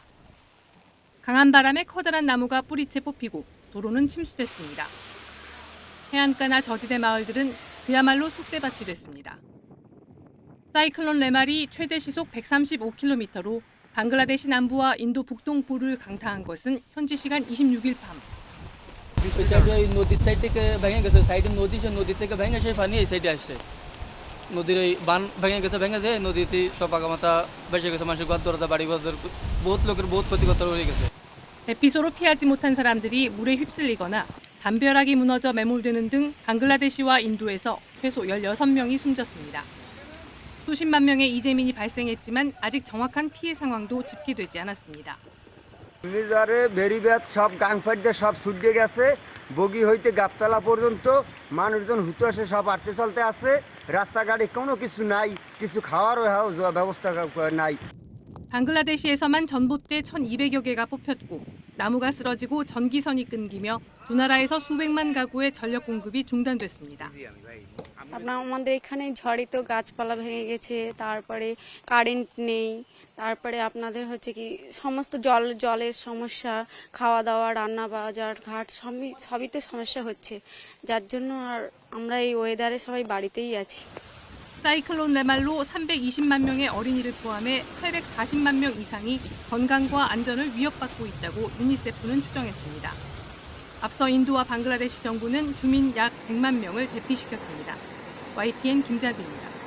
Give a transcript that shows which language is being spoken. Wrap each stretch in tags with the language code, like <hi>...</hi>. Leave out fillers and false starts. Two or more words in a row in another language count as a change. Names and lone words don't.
<ko>강한 바람에 커다란 나무가 뿌리채 뽑히고 도로는 침수됐습니다. 해안가나 저지대 마을들은 그야말로 쑥대밭이 됐습니다. 사이클론 레말이 최대 시속 135km로 방글라데시 남부와 인도 북동부를 강타한 것은 현지 시간 26일 밤.</ko> <bn>নদীর সাইড থেকে ভেঙে গেছে সাইডে নদী সে নদী থেকে ভেঙে সেই পানি এই সাইডে আসছে নদীর এই বান ভেঙে গেছে নদীতে সব আগামাথা বেসে গেছে মানুষের ঘর দরজা বাড়ি ঘর বহুত লোকের বহুত ক্ষতিগ্রস্ত হয়ে গেছে</bn> <ko>대피소로 피하지 못한 사람들이 물에 휩쓸리거나 담벼락이 무너져 매몰되는 등 방글라데시와 인도에서 최소 16명이 숨졌습니다. 수십만 명의 이재민이 발생했지만 아직 정확한 피해 상황도 집계되지 않았습니다.</ko> <bn>ঘূর্ণিঝড়ে বেরিবাদ সব গাংফাট দিয়ে সব ছুটে গেছে বগি হইতে গাবতলা পর্যন্ত মানুষজন হুতাশে সব আটতে চলতে আছে রাস্তাঘাটে কোনো কিছু নাই কিছু খাওয়ারও ব্যবস্থা নাই</bn> <ko>방글라데시에서만 전봇대 1,200여 개가 뽑혔고 나무가 쓰러지고 전기선이 끊기며 두 나라에서 수백만 가구의 전력 공급이 중단됐습니다.</ko> <bn>আমাদের এখানে ঝড়ে তো গাছপালা ভেঙে গেছে, তারপরে কারেন্ট নেই, তারপরে আপনাদের হচ্ছে কি সমস্ত জলের সমস্যা, খাওয়া দাওয়া, রান্না বাজার ঘাট সবই তো সমস্যা হচ্ছে, যার জন্য আর আমরা এই ওয়েদারে সবাই বাড়িতেই আছি।</bn> <ko>사이클론 레말로 320만 명의 어린이를 포함해 840만 명 이상이 건강과 안전을 위협받고 있다고 유니세프는 추정했습니다. 앞서 인도와 방글라데시 정부는 주민 약 100만 명을 대피시켰습니다. YTN 김자기입니다.</ko>